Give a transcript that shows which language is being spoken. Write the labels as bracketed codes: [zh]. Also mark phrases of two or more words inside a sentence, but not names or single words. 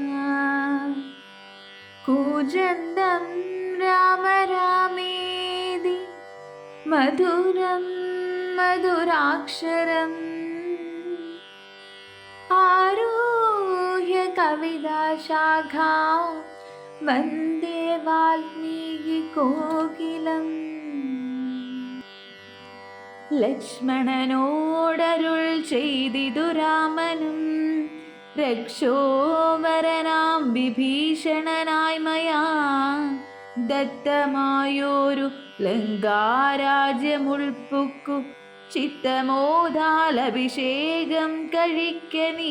[sa] कूजन्तं राम रामेति मधुरं मधुराक्षरम् आरुह्य कविताशाखां वन्दे वाल्मीकिकोकिलम्। [ml] ലക്ഷ്മണനോടരുൾ ചെയ്തിതു രാമനും രക്ഷോവരനാം വിഭീഷണനായി മയാ ദത്തമായോരു ലങ്കാരാജ്യമുൾപ്പുക്കു ചിത്തമോദാലഭിഷേകം കഴിക്ക നീ